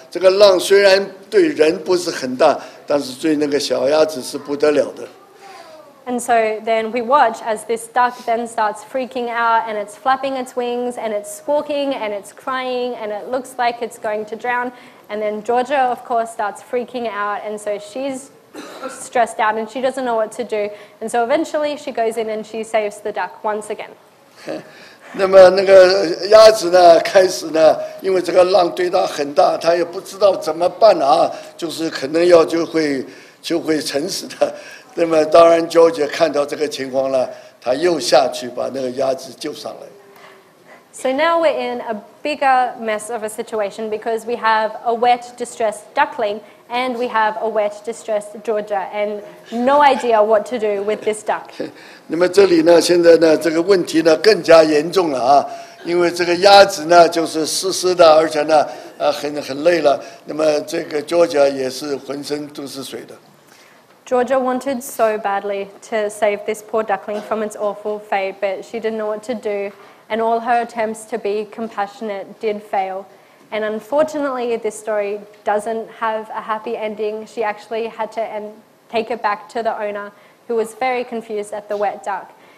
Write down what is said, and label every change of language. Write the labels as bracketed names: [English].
[Chinese] 这个浪虽然对人不是很大，但是对那个小鸭子是不得了的。 [English] And so then we watch as this duck then starts freaking out, and it's flapping its wings, and it's squawking, and it's crying, and it looks like it's going to drown. And then Georgia, of course, starts freaking out, and so she's stressed out, and she doesn't know what to do. And so eventually she goes in and she saves the duck once again. [Chinese] 那么那个鸭子呢，开始呢，因为这个浪对它很大，它也不知道怎么办啊，就是可能就会沉死的。那么当然 ，George 看到这个情况了，他又下去把那个鸭子救上来。 [English] So now we're in a bigger mess of a situation because we have a wet, distressed duckling and we have a wet, distressed Georgia and no idea what to do with this duck. [Chinese] 那么这里呢，现在呢，这个问题呢更加严重了啊，因为这个鸭子呢就是湿的，而且呢很累了。那么这个 Georgia 也是浑身都是水的。 [English] Georgia wanted so badly to save this poor duckling from its awful fate, but she didn't know what to do, and all her attempts to be compassionate did fail. And unfortunately, this story doesn't have a happy ending. She actually had to take it back to the owner, who was very confused at the wet duck.